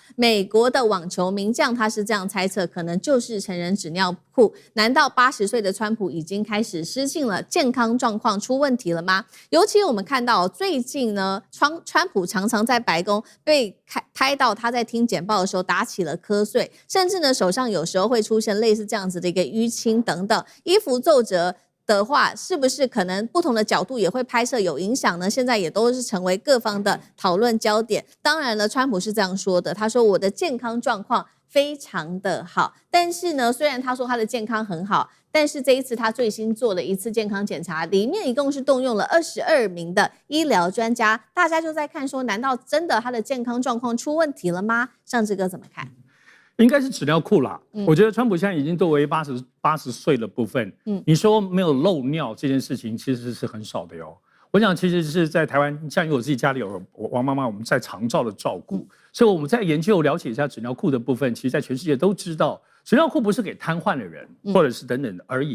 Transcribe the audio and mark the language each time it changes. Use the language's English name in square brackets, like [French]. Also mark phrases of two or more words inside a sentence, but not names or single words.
[Chinese] 美國的網球名將他是這樣猜測，可能就是成人紙尿布。難道80歲的川普已經開始失禁了，健康狀況出問題了嗎？尤其我們看到最近呢，川普常常在白宮被拍到他在聽簡報的時候打起了瞌睡，甚至呢手上有時候會出現類似這樣子的一個淤青等等，衣服皺褶的話，是不是可能不同的角度也會拍攝有影響呢？現在也都是成為各方的討論焦點。當然了，川普是這樣說的，他說我的健康狀況非常的好，但是呢，雖然他說他的健康很好，但是這一次他最新做了一次健康檢查，裡面一共是動用了22名的醫療專家，大家就在看說，難道真的他的健康狀況出問題了嗎？尚志哥怎麼看？應該是紙尿褲啦。我覺得川普現在已經作為80歲的部分，你說沒有漏尿這件事情其實是很少的喲。我想其實是在台灣，像因為我自己家裡有王媽媽，我們在長照的照顧，所以我們在研究了解一下紙尿褲的部分，其實在全世界都知道，紙尿褲不是給癱瘓的人或者是等等而已。